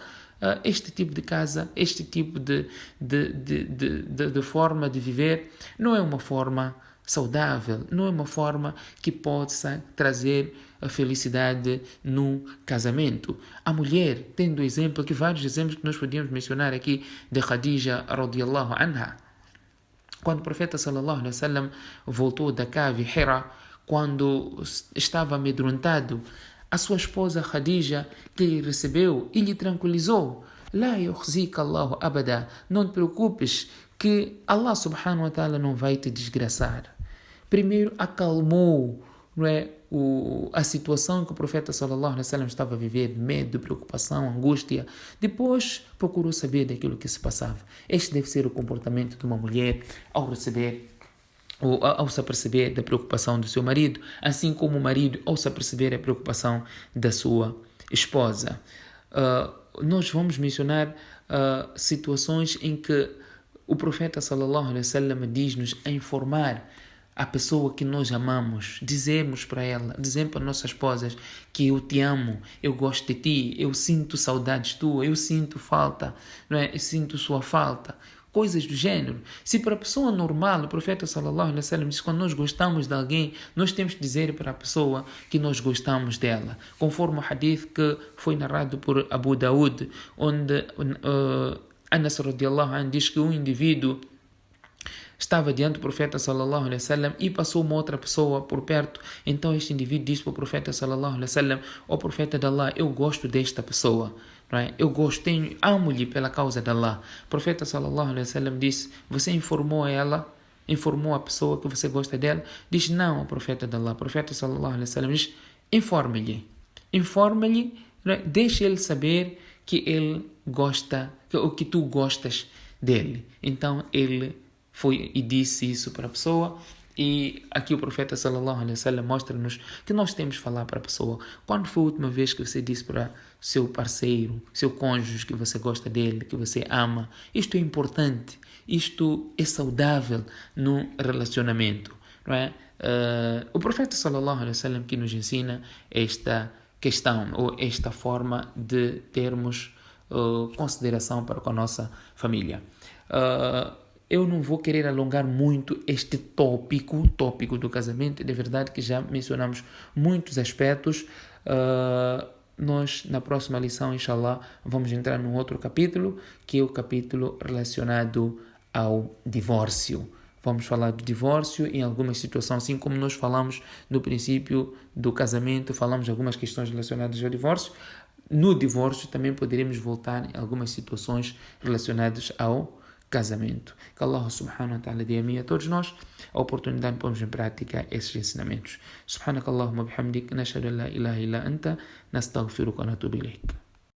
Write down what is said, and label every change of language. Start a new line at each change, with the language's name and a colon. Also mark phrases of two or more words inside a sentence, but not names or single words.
Portuguese: Este tipo de casa, este tipo de forma de viver não é uma forma saudável, não é uma forma que possa trazer a felicidade no casamento. A mulher, tendo exemplo, que vários exemplos que nós podíamos mencionar aqui de Khadija
Arabic: رضي الله عنها,
Portuguese: quando o profeta
Arabic: صلى الله عليه وسلم
Portuguese: voltou da cave Hira, quando estava amedrontado, a sua esposa Khadija, que lhe recebeu e lhe tranquilizou:
Arabic: لا يخزيك الله أبدا,
Portuguese: não te preocupes que Allah
Arabic: سبحانه وتعالى
Portuguese: não vai te desgraçar. Primeiro acalmou, não é, a situação que o profeta
Arabic: صلى الله عليه وسلم
Portuguese: estava a viver, medo, preocupação, angústia. Depois procurou saber daquilo que se passava. Este deve ser o comportamento de uma mulher ao se aperceber da preocupação do seu marido, assim como o marido ao se aperceber da preocupação da sua esposa. Nós vamos mencionar situações em que o profeta
Arabic: صلى الله عليه وسلم
Portuguese: diz-nos a informar a pessoa que nós amamos, dizemos para ela, dizemos para nossas esposas que eu te amo, eu gosto de ti, eu sinto saudades tuas, eu sinto falta, não é? Eu sinto sua falta. Coisas do gênero. Se para a pessoa normal, o profeta
Arabic: صلى الله عليه وسلم
Portuguese: diz que quando nós gostamos de alguém, nós temos que dizer para a pessoa que nós gostamos dela. Conforme o hadith que foi narrado por Abu Daud, onde Anas
Arabic: رضي الله عنه
Portuguese: diz que um indivíduo estava diante do profeta
Arabic: صلى الله عليه وسلم
Portuguese: e passou uma outra pessoa por perto. Então este indivíduo disse para o profeta
Arabic: صلى الله عليه وسلم:
Portuguese: ó profeta de Allah, eu gosto desta pessoa, não é? Eu gosto, amo-lhe pela causa de Allah. O profeta
Arabic: صلى الله عليه وسلم
Portuguese: disse: você informou a pessoa que você gosta dela? Diz: não, o profeta de Allah. O profeta
Arabic: صلى الله عليه وسلم
Portuguese: diz: informe-lhe, não é? Deixe ele saber que ele gosta, que tu gostas dele. Então ele foi e disse isso para a pessoa, e aqui o profeta
Arabic: صلى الله عليه وسلم
Portuguese: mostra-nos que nós temos que falar para a pessoa. Quando foi a última vez que você disse para seu parceiro, seu cônjuge, que você gosta dele, que você ama? Isto é importante, isto é saudável no relacionamento, não é? O profeta
Arabic: صلى الله عليه وسلم
Portuguese: que nos ensina esta questão, ou esta forma de termos consideração para com a nossa família. Eu não vou querer alongar muito este tópico do casamento. É verdade que já mencionamos muitos aspectos. Nós, na próxima lição, inshallah, vamos entrar num outro capítulo, que é o capítulo relacionado ao divórcio. Vamos falar do divórcio em algumas situações, assim como nós falamos no princípio do casamento, falamos de algumas questões relacionadas ao divórcio. No divórcio também poderemos voltar em algumas situações relacionadas ao casamento. Que Allah
Arabic: سبحانه وتعالى
Portuguese: dê a mim e a todos nós a oportunidade de pormos em prática esses ensinamentos.
Arabic: سبحانك اللهم وبحمدك نشهد أن لا إله إلا أنت نستغفرك ونتوب إليك.